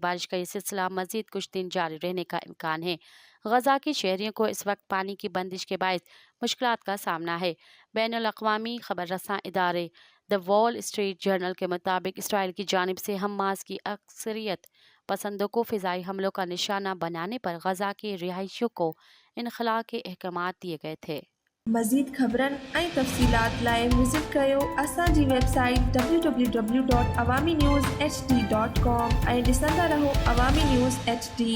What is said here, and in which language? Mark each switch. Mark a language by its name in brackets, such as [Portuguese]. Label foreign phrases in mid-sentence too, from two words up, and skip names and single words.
[Urdu] بارش کا یہ سلسلہ مزید کچھ دن جاری رہنے کا امکان ہے۔ غزہ کے شہریوں کو اس وقت پانی کی بندش کے باعث مشکلات کا سامنا ہے۔ بین الاقوامی خبر رساں ادارے دی وال اسٹریٹ جرنل کے مطابق اسرائیل کی جانب سے حماس کی عسکریت پسندوں کو فضائی حملوں کا نشانہ بنانے پر غزہ کے رہائشیوں کو انخلا کے احکامات دیے گئے تھے۔ [Sindhi] مزید خبرن ऐं तफ़सीलात लाइ विज़िट कयो असांजी वेबसाइट www.awamiNewsHD.com ऐं ॾिसंदा रहो अवामी न्यूज़ HD।